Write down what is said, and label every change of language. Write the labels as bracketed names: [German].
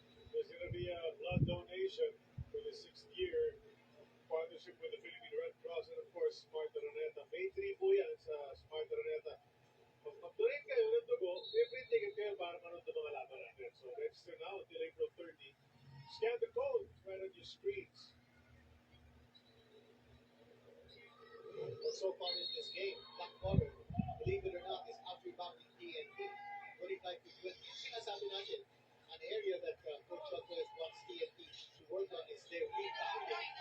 [English] There's going to be a blood donation for the 6th year partnership with the Philippine Red Cross and of course Smart Araneta. [Filipino] May 3 po yan sa Smart Araneta. Pag mag-donate kayo ng dugo, may free ticket kayo para manood ng mga laban natin. [English] So register now until April 30. Scan the code right on your screens. Well, so far in this game, Blackwater, believe it or not, is out-rebounding TNT. 45 to 20. [Filipino] Sinasabi natin, [English] an area that Coach Rodriguez wants TNT to work on is their rebounding.